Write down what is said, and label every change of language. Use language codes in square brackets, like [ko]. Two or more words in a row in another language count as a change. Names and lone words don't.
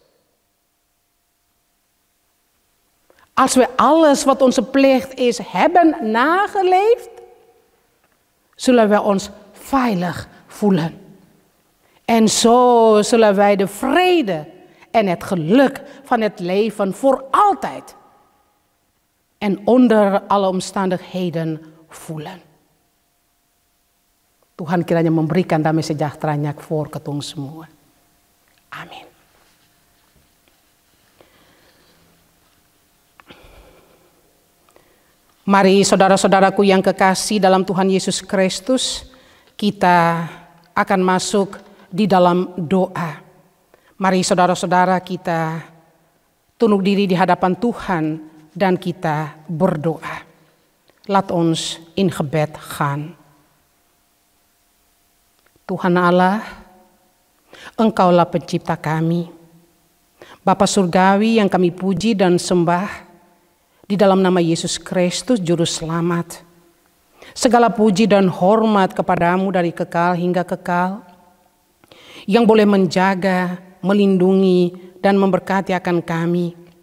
[nl] Als we alles wat onze plicht is hebben nageleefd, zullen we ons veilig voelen. En zo zullen wij de vrede en het geluk van het leven voor altijd en onder alle omstandigheden voelen. [id] Tuhan kiranya memberikan damai sejahteranya voor ketong semua. Amin. Mari saudara-saudaraku yang kekasih dalam Tuhan Yesus Kristus, kita akan masuk di dalam doa. Mari saudara-saudara kita tunduk diri di hadapan Tuhan dan kita berdoa. [nl] Laat ons in gebed gaan. [id] Tuhan Allah, Engkaulah pencipta kami. Bapa Surgawi yang kami puji dan sembah, di dalam nama Yesus Kristus Juru Selamat. Segala puji dan hormat kepadamu dari kekal hingga kekal, yang boleh menjaga, melindungi, dan memberkati akan kami.